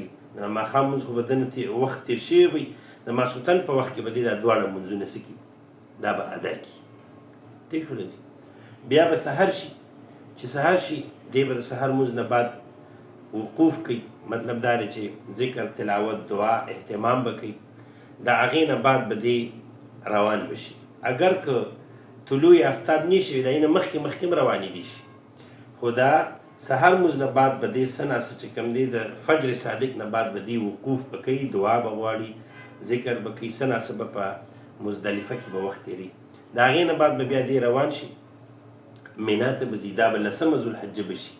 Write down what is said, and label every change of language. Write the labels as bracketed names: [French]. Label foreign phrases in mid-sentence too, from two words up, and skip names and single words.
[Pashto] د ماښام لمونځ خو به د نه وخت تېر شوی وي، د ماسخوتن په وخت کې به دی دا دواړه لمونځونه څه کړي، دا به ادا کړي. ټیک شوله جي. بیا به سحر شي، چې سحر شي دی به د سحر لمونځ نه بعد وقوف کوي، مطلب دا دی چې ذکر، تلاوت، دعا، اهتمام به کوي. د هغې نه بعد به دی روان به شي. اگر که طلوع آفتاب نه شي، د هغې نه مخکې مخکې هم روانېدی شي، خو دا سحر لمونځ نه بعد به دی څه ناڅه چې کوم دی د فجر صادق نه بعد به دی وقوف به کوي، دعا به غواړي، ذکر به کوي، څه ناڅه به په مزدلفه کې به وخت تېروي. د هغې نه بعد به بیا دی روان شي، مینا ته به ځي، دا به لسمه ذوالحجه به شي.